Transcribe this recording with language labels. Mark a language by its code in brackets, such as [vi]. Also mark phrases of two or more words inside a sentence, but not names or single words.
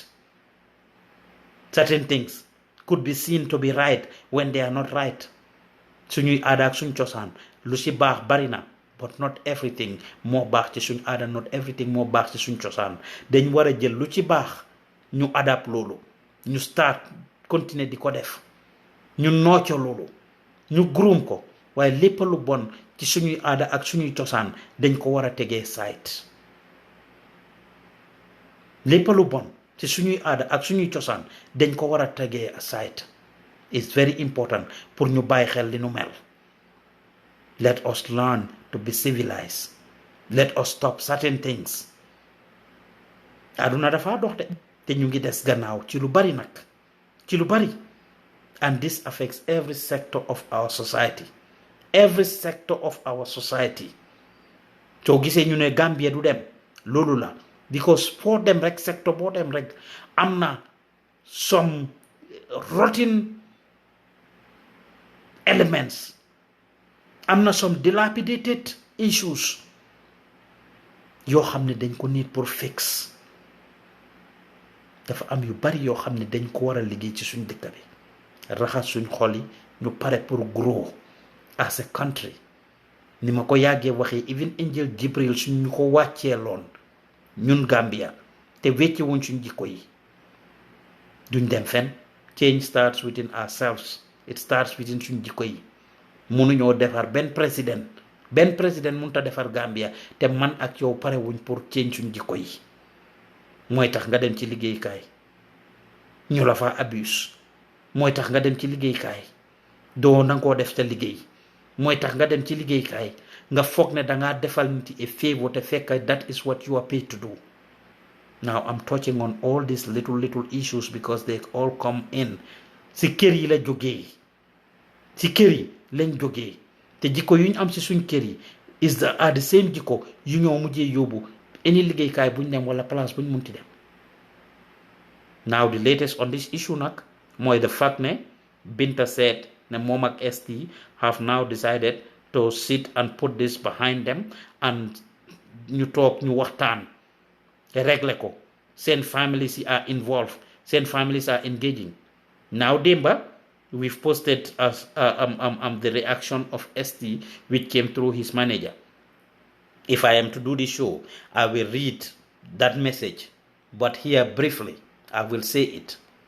[en] Certain things could be seen to be right when they are not right. [wo] Suñuy aada ak suñ cosaan lu ci baax bari na, [en] but not everything [wo] moo baax ci suñ aada, [en] not everything [wo] moo baax ci suñ cosaan. Dañ war a jël lu ci baax ñu adapt loolu, ñu start continuer di ko def, ñu nooco loolu, ñu groom ko, waaye lépp lu bon ci suñuy aada ak suñuy cosaan dañ ko war a tegee side. Lépp lu bon ci suñuy aada ak suñuy cosaan dañ ko war a tegee aside. [en] It's very important [wo] pour ñu bàyyi xel li nu mel. [en] Let us learn to be civilized. Let us stop certain things. [wo] Aduna dafa dox de te ñu ngi des gannaaw ci lu bari nag, ci lu bari. [en] And this affects every sector of our society. Every sector of our society. [wo] soo gisee ñu ne Gambia du dem loolu la, because foo dem rek sector boo dem rek am na [en] some rotten elements, [wo] am na [en] some dilapidated issues [wo] yoo xam ne dañ ko need pour fix. dafa am yu bari yoo xam ne dañ ko war a liggéey ci suñ dëkk bi, raxas suñ xol yi ñu pare pour [en] grow as a country. [wo] ni ma ko yàggee waxee even Angel Jibril suñ ñu ko wàccee loon ñun Gambia te wecce wuñ suñ jikko yi duñ dem fenn. [en] Change starts within ourselves. It starts within [wo] suñ jikko yi. mënuñoo defar benn président mënut a defar Gambia te man ak yow pare wuñ pour change suñ jikko yi. mooy tax nga dem ci liggéeykaay ñu la fa abuse, mooy tax nga dem ci liggéeykaay doo nangoo def sa liggéey, mooy tax nga dem ci liggéeykaay nga foog ne dangaa defal nit [en] a favor [wo] te fekk [en] that is what you are paid to do. Now I'm touching on all these little issues because they all come in. [wo] Si kër yi la jógee, si kër yi lañ jógee te jikko yu ñu am si suñ kër yi [en] are the same [wo] jikko yu ñoo mujjee yóbbu any liggéeykaay buñ dem wala place buñ munti dem. [en] Now the latest on this issue [wo] nag mooy [en] the fact ne Binta said ne [wo] moom ak [en] ST have now decided to sit and put this behind them and [wo] ñu toog ñu waxtaan régler ko. [en] Seen families are involved, seen families are engaging. Now Demba, we've posted as the reaction of ST which came through his manager. If I am to do this show, I will read that message, but here briefly I will say it.